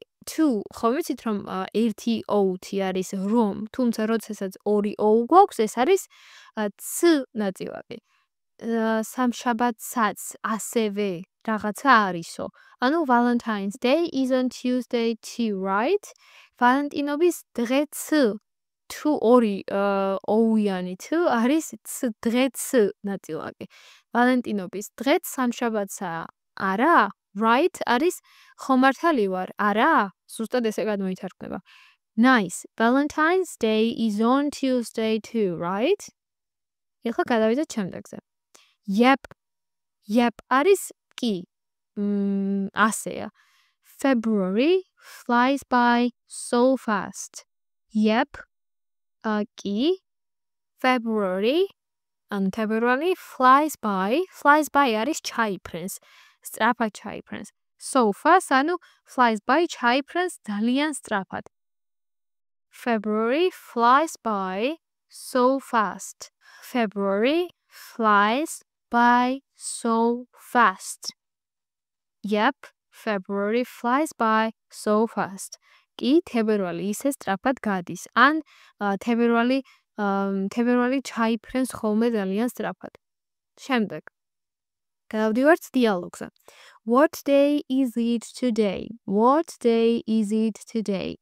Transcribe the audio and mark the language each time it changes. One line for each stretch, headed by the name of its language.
Georgian: To ხომ ვიცით რომ ერთი O-ი არის რომ, თუმცა როდესაც ორი O გვაქვს, ეს არის ც ნაწილაკი. სამშაბათსაც ასევე რაღაცა არისო. ანუ
English: Valentine's Day is on Tuesday too, right?
Georgian: ვალენტინობის დღეც თუ ორი O-იანი თუ არის დღეც ნაწილაკი. ვალენტინობის დღეც სამშაბათსა არა? Right არის ხომართალი ვარ, არა? ზუსტად ესე გადმოითარგმნება.
English: Nice. Valentine's Day is on Tuesday too, right?
Georgian: ეხლა გადავიდეთ შემდეგზე. Yep არის კი. ასეა.
English: February flies by so fast. Yep.
Georgian: კი.
English: February flies by
Georgian: არის ჩაიფრენს. სწრაფად ჩაიფრენს.
English: So fast
Georgian: ანუ
English: flies by
Georgian: ჩაიფრენს ძალიან სწრაფად.
English: February flies by so fast. February flies by so fast. Yep, February flies by so fast.
Georgian: კი, თებერვალი ისე სწრაფად გადის. ან თებერვალი ჩაიფრენს ხოლმე ძალიან სწრაფად. შემდეგ. გადავდივართ დიალოგზე.
English: What day is it today? What day is it today?